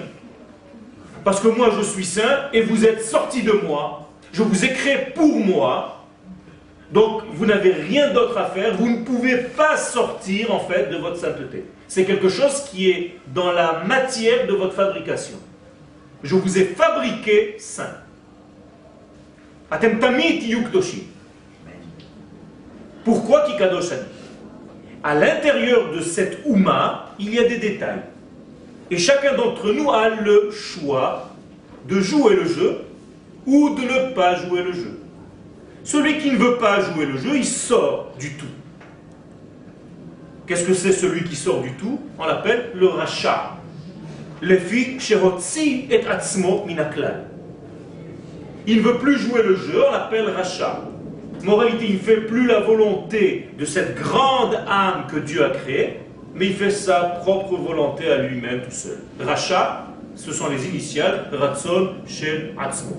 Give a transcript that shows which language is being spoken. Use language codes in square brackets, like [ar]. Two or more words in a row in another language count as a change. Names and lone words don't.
[fr] Parce que moi je suis saint et vous êtes sortis de moi, je vous ai créé pour moi, donc vous n'avez rien d'autre à faire, vous ne pouvez pas sortir en fait de votre sainteté. C'est quelque chose qui est dans la matière de votre fabrication. Je vous ai fabriqué saint. [he] אתם תמיד תהיו קדושים. [fr] Pourquoi [he] כי קדוש אני? [fr] À l'intérieur de cette Ouma, il y a des détails. Et chacun d'entre nous a le choix de jouer le jeu ou de ne pas jouer le jeu. Celui qui ne veut pas jouer le jeu, il sort du tout. Qu'est-ce que c'est celui qui sort du tout? On l'appelle le Racha. [he] לפי שהוציא את עצמו מן הכלל. [fr] Il ne veut plus jouer le jeu, on l'appelle Racha. Moralité, il ne fait plus la volonté de cette grande âme que Dieu a créée, mais il fait sa propre volonté à lui-même tout seul. Racha, ce sont les initiales [he] רצון של עצמו.